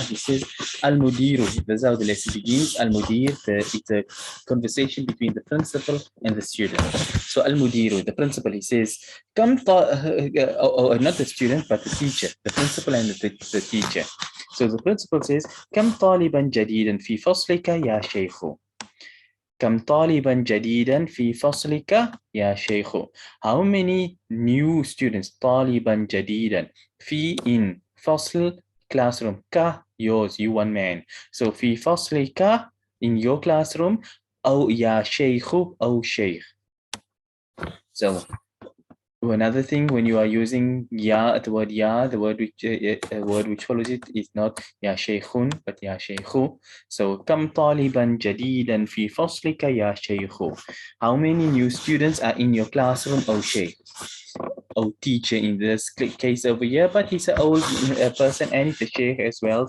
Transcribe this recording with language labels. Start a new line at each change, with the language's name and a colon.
English: He says, Al-Mudiru, that's how the lesson begins. Al-Mudir, it's a conversation between the principal and the student. So Al-Mudiru, the principal, he says, not the student, but the teacher, the principal and the teacher. So the principal says,
Arabic: Kam taliban jadidan fi faslika ya shaykhu. كم طالبا جديدا في فصلك يا شيخ.
English: How many new students
Arabic: طالبا جديدا في
English: in فصل classroom ك yours you one man.
Arabic: So في فصلك
English: in your classroom
Arabic: أو يا شيخ أو شيخ.
English: So another thing, when you are using ya, the word ya, the word which follows it is not ya shaykhun, but ya shaykhu. So
Arabic: kam taliban jadidan fi faslika ya shaykhu.
English: How many new students are in your classroom, O shaykh? O teacher in this case over here, but he's an old person and he's a shaykh as well.